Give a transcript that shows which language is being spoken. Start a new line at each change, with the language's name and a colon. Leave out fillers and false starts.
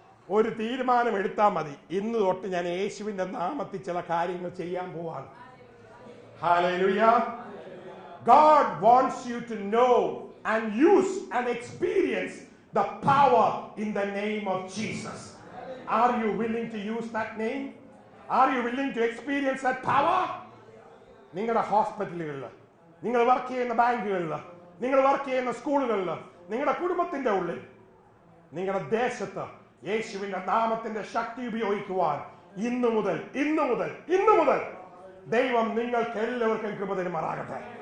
Malayalam: ഒരു തീരുമാനം എടുത്താൽ മതി. ഇന്ന് തൊട്ട് ഞാൻ യേശുവിന്റെ നാമത്തിൽ ചില കാര്യങ്ങൾ ചെയ്യാൻ പോവാണ്. Hallelujah.
English: God wants you to know and use and experience the power in the name of Jesus. Are you willing to use that name? Are you willing to experience that power?
Malayalam: നിങ്ങളുടെ ഹോസ്പിറ്റലുകളിൽ, നിങ്ങൾ work ചെയ്യുന്ന ബാങ്കുകളിൽ, നിങ്ങൾ work ചെയ്യുന്ന സ്കൂളുകളിൽ, നിങ്ങളുടെ കുടുംബത്തിന്റെ ഉള്ളിൽ, നിങ്ങളുടെ ദേശത്ത് യേശുവിന്റെ നാമത്തിന്റെ ശക്തി ഉപയോഗിക്കുവാൻ ഇന്നു മുതൽ ദൈവം നിങ്ങൾക്ക് എല്ലാവർക്കും കൃപ തരുമാറാകട്ടെ.